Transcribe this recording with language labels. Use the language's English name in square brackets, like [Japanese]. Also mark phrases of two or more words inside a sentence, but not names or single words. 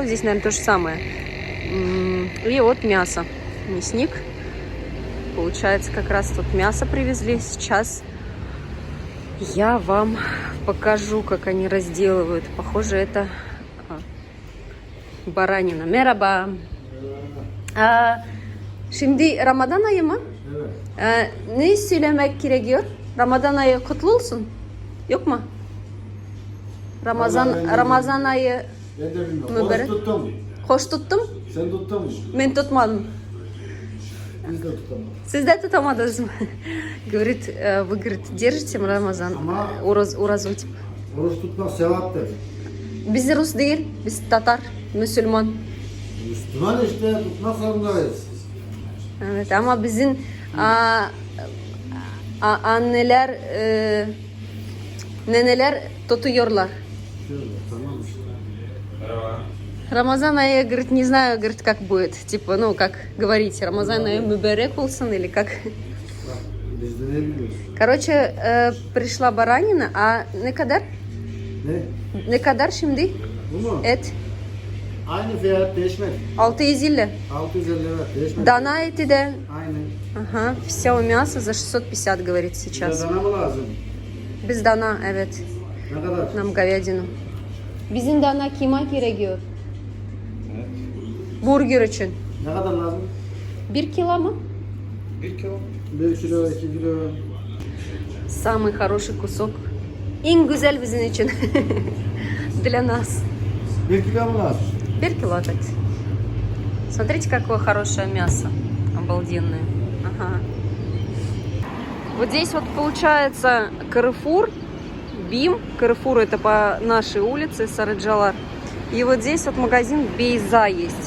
[Russian] Здесь, наверное, то же самое. И вот мясо. Мясник. Получается, как раз тут мясо привезли. Сейчас я вам покажу, как они разделывают. Похоже, это баранина. [Turkish] Merhaba. Şimdi Ramazan ayı mı? Evet. Ne söylemek gerekiyor? Ramazan ayı kutlu olsun. Yok mu? Ramazan ayı Ben de bilmiyorum. mübarek. Hoş tuttum. Hoş tuttum. Sen tuttun mu? Ben tutmadım. Biz de tutamadık. Siz de tutamadınız mı? [Russian] Говорит, вы, говорит, держите Рамазан. [Turkish] Ama [Russian] Уразу типа. [Turkish] oruç tutmak sevaptır. Biz Rus değil, biz Tatar, Müslüman. Müslüman işte tutmak zorundayız. Evet ama bizim anneler, neneler tutuyorlar. Şöyle tamam işte. Рамазан ayı, [Russian] говорит, не знаю, говорит, как будет. Типа, ну, как говорить, [Turkish] Рамазан ayı mübarek olsun [Russian] или как. [Turkish] Biz de ne biliyoruz? [Russian] Короче, пришла баранина, а [Turkish] ne kadar? Ne? Ne kadar şimdi? Bu mu? Et. Aynı fiyat değişmedi. 650. 650 lira değişmedi. [Russian] Дана эти, да? [Turkish] Aynen. [Russian] Ага, все мясо за 650, говорит сейчас. [Turkish] Bize dana mı lazım? Biz dana, evet. Ne kadar? [Russian] Нам говядину. [Turkish] Bizim dana kima gerekiyor? Burger için. Ne kadar lazım? 1 kilo mu? 1 kilo. 1 kilo, 2 kilo. [Russian] Самый хороший кусок. [Turkish] En güzel bizim için. [Russian] Для нас. [Turkish] 1 kilo mu lazım? [Russian] 1 кило опять. Смотрите, какое хорошее мясо. Обалденное. Ага. Вот здесь вот получается Каррефур, Бим. Каррефур это по нашей улице, Сарыджалар. И вот здесь вот магазин Бейза есть.